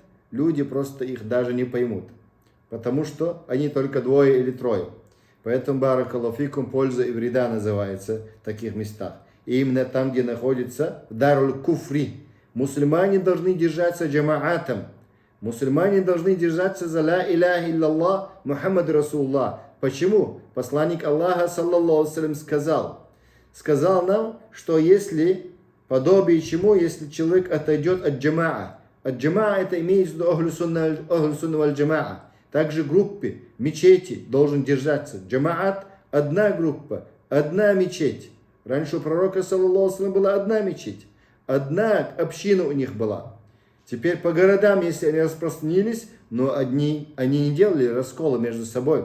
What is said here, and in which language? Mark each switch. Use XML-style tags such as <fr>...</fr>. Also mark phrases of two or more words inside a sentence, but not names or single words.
<ru>Люди просто их даже не поймут. Потому что они только 2 или 3. Поэтому</ru> <ar>بارك الله فيكم,</ar> <ru>польза и вреда называется в таких местах. И именно там, где находится</ru> <ar>دار الكفر.</ar> <ru>Мусульмане должны держаться джамаатом. Мусульмане должны держаться за</ru> <ar>لا إله إلا الله محمد رسول الله.</ar> <ru>Почему? Посланник Аллаха,</ru> <ar>صلى الله عليه</ar> <ru>сказал нам, что если подобие чему, если человек отойдет от джамаа. От джамаа это имеется в виду</ru> <ar>أهل السنة والجماعة.</ar> <ru>Также группы, мечети должен держаться. Джамаат – одна группа, одна мечеть. Раньше у пророка,</ru> <ar>صلى الله عليه</ar> <ru>была одна мечеть. Одна община у них была. Теперь по городам, если они распространились, но они не делали раскола между собой.</ru>